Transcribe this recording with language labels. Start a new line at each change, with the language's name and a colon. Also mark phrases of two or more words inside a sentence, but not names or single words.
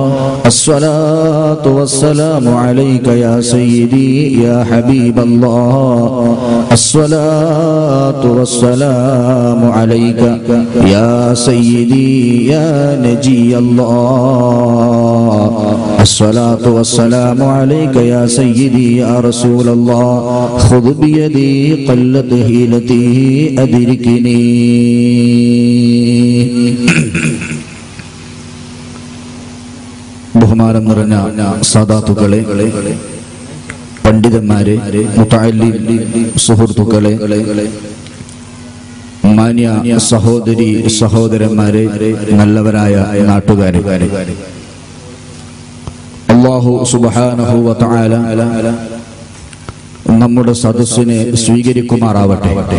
Arabic: الصلاة والسلام عليك يا سيدي يا حبيب الله الصلاة والسلام عليك يا سيدي يا نجي الله الصلاة والسلام عليك يا سيدي يا رسول الله خذ بيدي قلت هيلتي أدركني
Malayalam: ബഹുമാനം നിറഞ്ഞ സാദാത്തുക്കളെ, പണ്ഡിതന്മാരെ, മുതഅല്ലിം സുഹൃത്തുക്കളെ, മാന്യ സഹോദരി സഹോദരന്മാരെ, നല്ലവരായ നാട്ടുകാരെ,
Arabic: الله سبحانه وتعالى
Malayalam: നമ്മുടെ സദസ്സിനെ സ്വീകരിക്കുമാറാവട്ടെ.